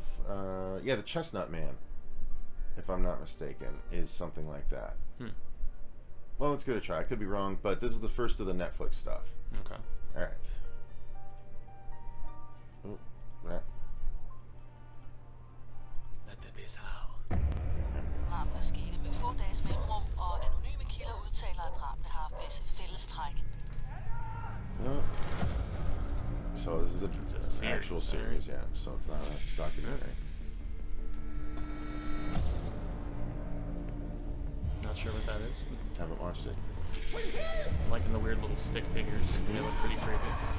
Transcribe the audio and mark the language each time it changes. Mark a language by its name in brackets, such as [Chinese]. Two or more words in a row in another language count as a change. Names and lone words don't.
[English] Yeah, the Chestnut Man, if I'm not mistaken, is something like that. Well, let's give it a try. I could be wrong, but this is the first of the Netflix stuff. Okay. All right. Oh, right. [Danish] Let det blive så. Drabene skete med få dages mellemrum, og anonyme kilder udtaler, at drabene har visse fællestræk. [English] So this is an actual series, yeah. So it's not a documentary. Not sure what that is. Haven't watched it. I'm liking the weird little stick figures. They look pretty creepy.